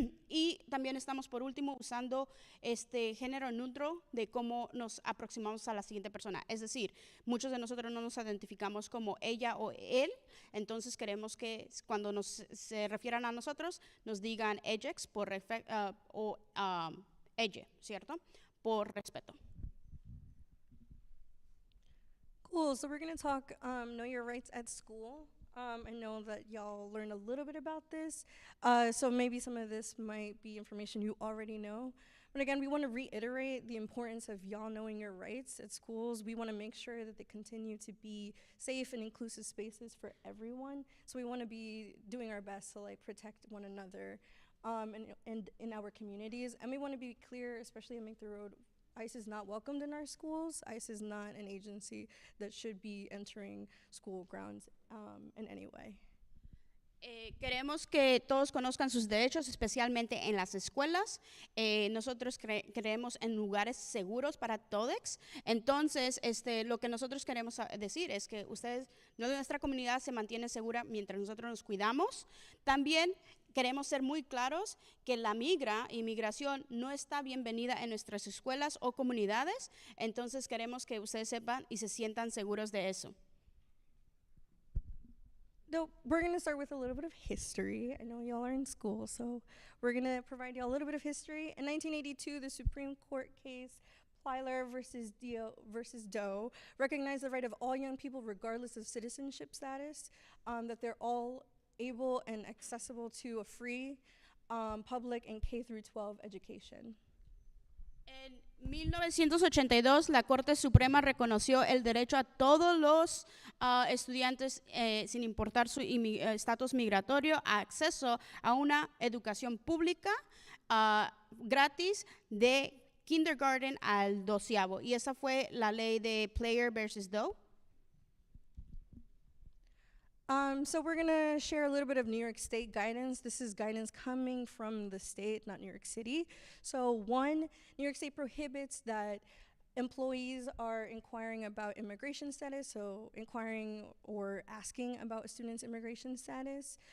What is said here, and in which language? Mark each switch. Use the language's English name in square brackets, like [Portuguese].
[Spanish] Y también estamos, por último, usando género neutro de cómo nos aproximamos a la siguiente persona. Es decir, muchos de nosotros no nos identificamos como ella o él, entonces queremos que cuando se refieran a nosotros, nos digan ellex o ella, ¿cierto? Por respeto. [English] Cool, so we're going to talk Know Your Rights at School. I know that y'all learned a little bit about this, so maybe some of this might be information you already know. But again, we want to reiterate the importance of y'all knowing your rights at schools. We want to make sure that they continue to be safe and inclusive spaces for everyone. So we want to be doing our best to like protect one another and in our communities. And we want to be clear, especially at Make the Road, ICE is not welcomed in our schools. ICE is not an agency that should be entering school grounds in any way. [Spanish] Queremos que todos conozcan sus derechos, especialmente en las escuelas. Nosotros creemos en lugares seguros para todos. Entonces, lo que nosotros queremos decir es que nuestra comunidad se mantiene segura mientras nosotros nos cuidamos. También queremos ser muy claros que la inmigración no está bienvenida en nuestras escuelas o comunidades. Entonces, queremos que ustedes sepan y se sientan seguros de eso. [English] So we're going to start with a little bit of history. I know y'all are in school, so we're going to provide y'all a little bit of history. In 1982, the Supreme Court case Plyler versus Doe recognized the right of all young people, regardless of citizenship status, that they're all able and accessible to a free, public, and K-12 education. [Spanish] En 1982, la Corte Suprema reconoció el derecho a todos los estudiantes, sin importar su estatus migratorio, a acceso a una educación pública gratis de kindergarten al 12º. Y esa fue la ley de Plyler versus Doe. [English] So we're gonna share a little bit of New York State guidance. This is guidance coming from the state, not New York City. So one, New York State prohibits that employees are inquiring about immigration status, so inquiring or asking about a student's immigration status.